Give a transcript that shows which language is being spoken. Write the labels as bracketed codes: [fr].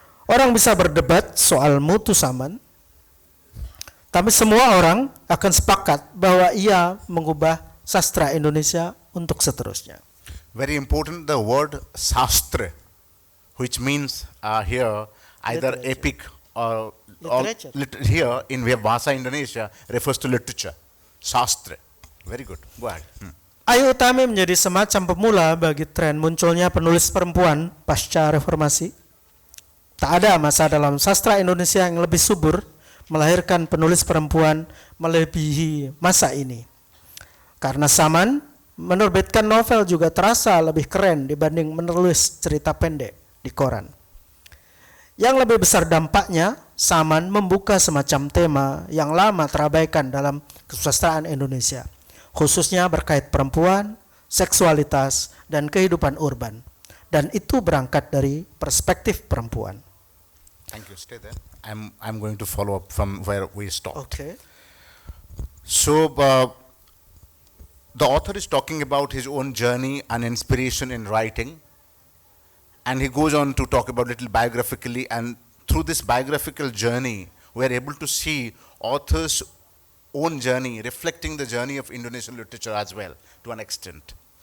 [id] Orang bisa berdebat soal mutu Saman, tapi semua orang akan sepakat bahwa ia mengubah sastra Indonesia untuk seterusnya. [en] Very important, the word sastra, which means here either Literature. epic or Literature. here in Bahasa Indonesia refers to literature. Sastra. Very good. Go ahead. [id] Ayu Utami menjadi semacam pemula bagi tren munculnya penulis perempuan pasca reformasi. Tak ada masa dalam sastra Indonesia yang lebih subur melahirkan penulis perempuan melebihi masa ini. Karena Saman menerbitkan novel juga terasa lebih keren dibanding menulis cerita pendek di koran. Yang lebih besar dampaknya, Saman membuka semacam tema yang lama terabaikan dalam kesusastraan Indonesia, khususnya berkait perempuan, seksualitas, dan kehidupan urban. Dan itu berangkat dari perspektif perempuan. [en] Thank you. Stay there. I'm going to follow up from where we stopped. Okay. So the author is talking about his own journey and inspiration in writing, and he goes on to talk about little biographically, and through this biographical journey we are able to see author's own journey reflecting the journey of Indonesian literature as well to an extent.